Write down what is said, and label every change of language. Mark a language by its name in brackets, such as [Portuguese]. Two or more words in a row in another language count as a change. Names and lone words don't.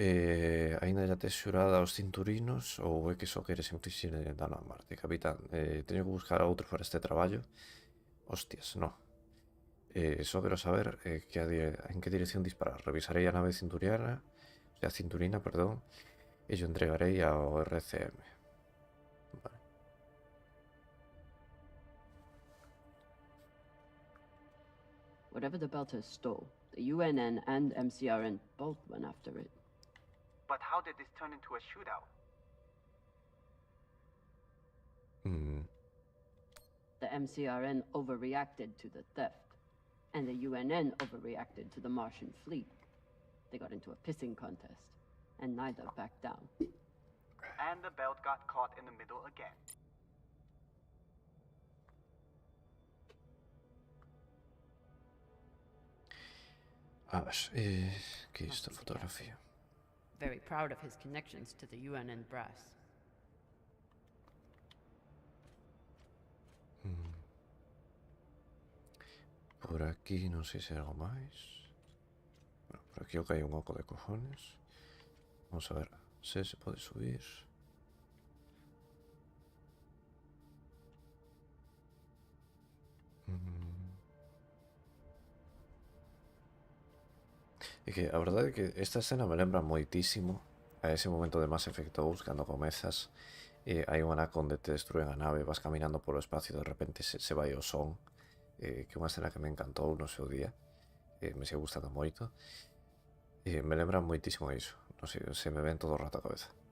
[Galician] Aínda ya tes xurada aos cinturinos ou é que só queres infligir dano a Marte? Capitán, teño que buscar a outro para este traballo? [Spanish] Hostias, no. [Galician] Só quero saber en que dirección disparar. Revisarei a nave cinturina, perdón, e yo entregarei ao RCM. Vale. [English] Whatever the Belters stole, the UNN and MCRN both went after it. But how did this turn into a shootout? The MCRN overreacted to the theft, and the UNN overreacted to the Martian fleet. They got into a pissing contest, and neither backed down. And the belt got caught in the middle again. [Galician] A ver, que é esta fotografía? [English] Very proud of his connections to the UNN brass. [Galician] Por aquí non sei se hai algo máis. Bueno, por aquí o que hai un oco de cojones. Vamos a ver se pode subir. É que a verdade é que esta escena me lembra moitísimo a ese momento de Mass Effect 2 cando comezas e hai un anaco onde te destruen a nave, vas caminando polo espacio e de repente se vai o son, que é unha escena que me encantou no seu día, me sigue gustando moito, e me lembra moitísimo iso, non sei, se me ven todo o rato a cabeza.